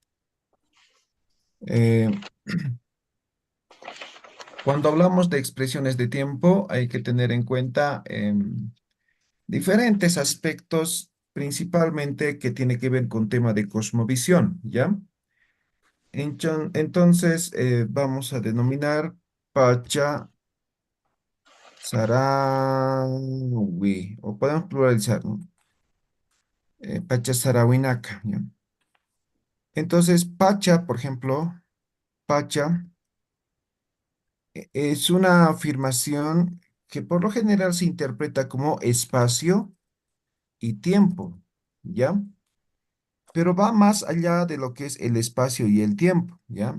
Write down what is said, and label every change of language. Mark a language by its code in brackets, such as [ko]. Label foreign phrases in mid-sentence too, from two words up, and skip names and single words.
[es] Eh, Cuando hablamos de expresiones de tiempo, hay que tener en cuenta diferentes aspectos, principalmente que tiene que ver con tema de cosmovisión, ¿ya? Entonces, vamos a denominar [ay] Pacha Sarawi, [es] o podemos pluralizar, ¿no? [ay] Pacha Sarawinaka, [es] ¿ya? Entonces, Pacha, por ejemplo, Pacha es una afirmación que por lo general se interpreta como espacio y tiempo, ¿ya? Pero va más allá de lo que es el espacio y el tiempo, ¿ya?